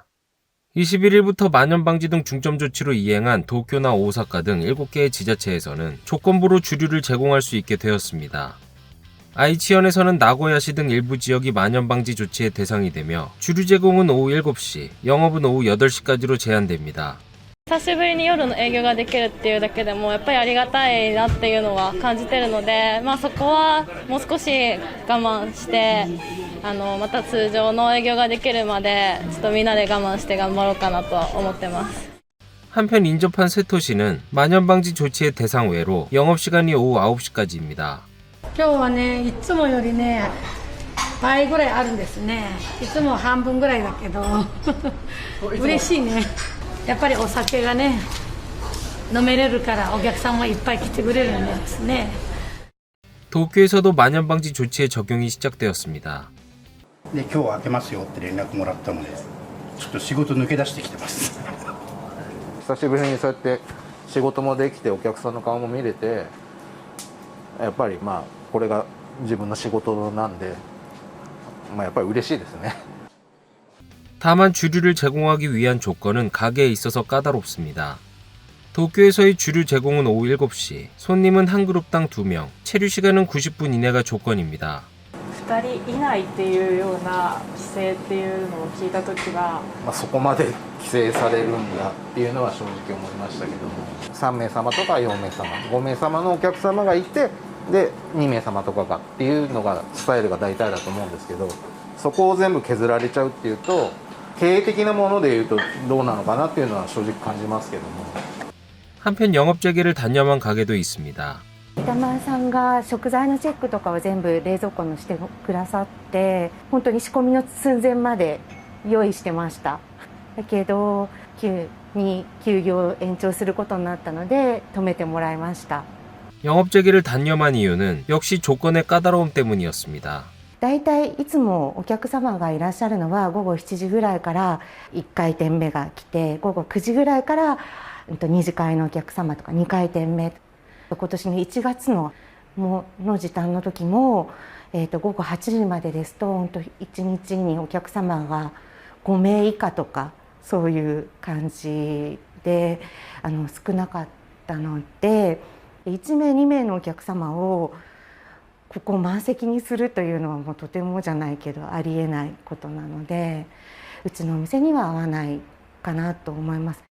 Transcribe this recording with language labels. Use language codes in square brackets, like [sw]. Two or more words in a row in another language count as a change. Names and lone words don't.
[ko] 21일부터 만연방지 등 중점 조치로 이행한 도쿄나 오사카 등 7개의 지자체에서는 조건부로 주류를 제공할 수 있게 되었습니다. 아이치현에서는 나고야시 등 일부 지역이 만연방지 조치의 대상이 되며 주류 제공은 오후 7시, 영업은 오후 8시까지로 제한됩니다. [ja] 久しぶりに夜の営業ができるっていうだけでもやっぱりありがたいなっていうのは感じてるので、そこはもう少し我慢してまた通常の営業ができるまでちょっとみんなで我慢して頑張ろうかなと思ってます。 [ko] 한편 인접한 세토시는 만연방지 조치의 대상 외로 영업시간이 오후 9시까지입니다. [ja] 今日はね、いつもよりね、倍ぐらいあるんですね。いつも半分ぐらいだけど、嬉しいね。やっぱりお酒がね、飲めれるからお客さんもいっぱい来てくれるんですね。 [ko] 도쿄에서도 만연방지 조치의 적용이 시작되었습니다. [ja] で今日開けますよって連絡もらったのでちょっと仕事抜け出してきてます久しぶりにそうやって仕事もできてお客さんの顔も見れてやっぱりこれが自分の仕事なんでやっぱり嬉しいですね. [ko] 다만 주류를 제공하기 위한 조건은 가게에 있어서 까다롭습니다. 도쿄에서의 주류 제공은 오후 7시, 손님은 한 그룹당 2명, 체류 시간은 90분 이내가 조건입니다. [ja] 2 人以内っていうような規制っていうのを聞いたときは、そこまで規制されるんだっていうのは正直思いましたけども、3名様とか4名様、5名様のお客様がいて、で2名様とかがっていうのがスタイルが大体だと思うんですけど、そこを全部削られちゃうっていうと経営的なものでいうとどうなのかなっていうのは正直感じますけども. [ko] 한편 영업 재개를 단념한 가게도 있습니다. [ja] 板前さんが食材のチェックとかを全部冷蔵庫にしてくださって、本当に仕込みの寸前まで用意してました。だけど急に休業延長することになったので止めてもらいました。 [ko] 영업 재개를 단념한 이유는 역시 조건의 까다로움 때문이었습니다. [ja] だいたいいつもお客様がいらっしゃるのは午後7時ぐらいから1回転目が来て、午後 9時ぐらいから2次会のお客様とか2回転目、今年の1月の時短の時も、午後8時までですと本当1日にお客様が5名以下とかそういう感じで少なかったので、1名2名のお客様をここを満席にするというのはもうとてもじゃないけどありえないことなので、うちのお店には合わないかなと思います。